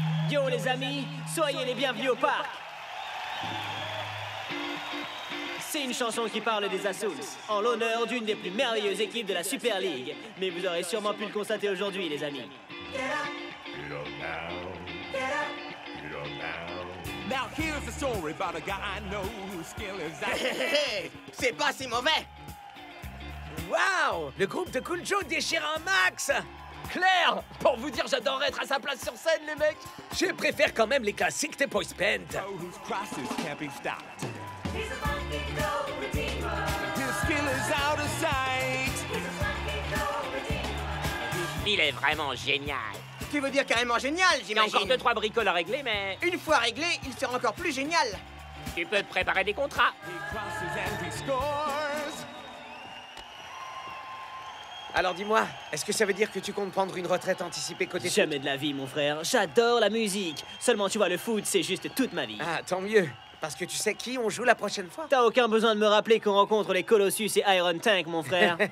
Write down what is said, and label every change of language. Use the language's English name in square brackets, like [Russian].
[French] Yo, les amis, soyez les bienvenus au parc. C'est une chanson qui parle des Azuls, en l'honneur d'une des plus merveilleuses équipes de la Super League. Mais vous aurez sûrement pu le constater aujourd'hui, les amis. [English] Now here's a story about a guy I know whose skill is out. [French] C'est pas si mauvais. Waouh! Le groupe de Cool Joe déchire un max. Claire, pour vous dire, j'adorerais être à sa place sur scène, les mecs. Je préfère quand même les classiques des boys band. [English] Whose crosses can't be stopped. His skill is out of sight. [French] Il est vraiment génial. Tu veux dire carrément génial, Il y a encore j'imagine. 2-3 bricoles à régler, mais Une fois réglé, il sera encore plus génial. tu peux te préparer des contrats. [English] He crosses and he scores. [French] Alors dis-moi, est-ce que ça veut dire que tu comptes prendre une retraite anticipée côté foot? Jamais de la vie, mon frère. J'adore la musique. Seulement, tu vois, le foot, c'est juste toute ma vie. Ah, tant mieux. Parce que tu sais qui on joue la prochaine fois? T'as aucun besoin de me rappeler qu'on rencontre les Colossus et Iron Tank, mon frère.